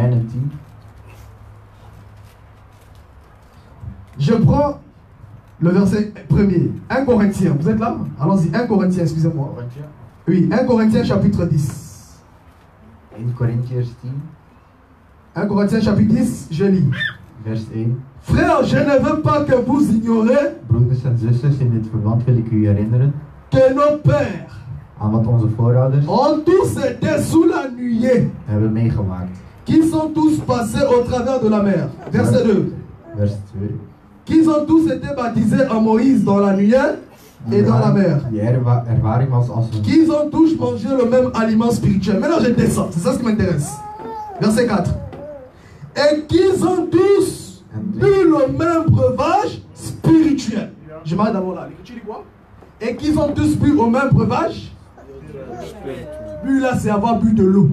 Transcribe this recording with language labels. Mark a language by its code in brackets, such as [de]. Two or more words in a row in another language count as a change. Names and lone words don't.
[fr] Je prends le verset premier. 1 Corinthiens, vous êtes là? Allons-y, 1 Corinthiens, excusez-moi. Oui, 1 Corinthiens chapitre 10. 1 Corinthiens chapitre 10, je lis. [nl] Vers 1. [fr] Frère, je ne veux pas que vous ignorez [nl] Broeders en zusters, in dit verband wil ik u herinneren [fr] que nos pères [nl] aan wat onze voorouders [fr] ont tous été sous la nuée, [nl] hebben meegemaakt. [fr] qui sont tous passés au travers de la mer. Verset 2. [nl] Vers 2. [fr] Qu'ils ont tous été baptisés en Moïse dans la nuée et dans la mer. [nl] Die ervaring was als een... [fr] Qu'ils ont tous mangé le même aliment spirituel. Maintenant je descends, c'est ça ce qui m'intéresse. Verset 4. Et qu'ils ont tous bu le même breuvage spirituel. Je m'arrête d'abord là. L'écriture dit quoi? Et qu'ils ont tous bu au même breuvage. Bu là, c'est avoir bu de l'eau.